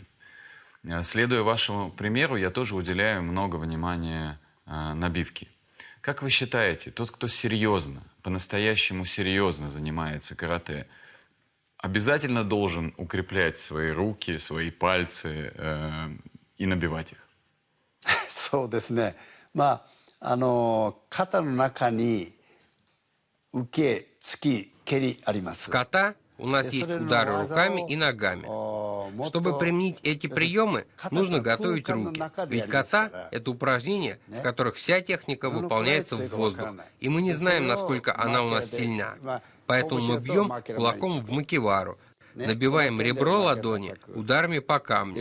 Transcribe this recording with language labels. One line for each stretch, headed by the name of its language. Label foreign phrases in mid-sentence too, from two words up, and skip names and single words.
Russian: Следуя вашему примеру, я тоже уделяю много внимания набивке. Как вы считаете, тот, кто серьезно, по-настоящему серьезно занимается карате, обязательно должен укреплять свои руки, свои пальцы и набивать их?
Japanese: そうですね。肩の中に受け、突き、蹴りありま
Russian: В
Japanese: す。
Russian: ката у нас есть удары руками и ногами. Чтобы применить эти приемы, нужно готовить руки. Ведь ката — это упражнения, в которых вся техника выполняется в воздух, и мы не знаем, насколько она у нас сильна. Поэтому мы бьем кулаком в макевару, набиваем ребро ладони ударами по камню.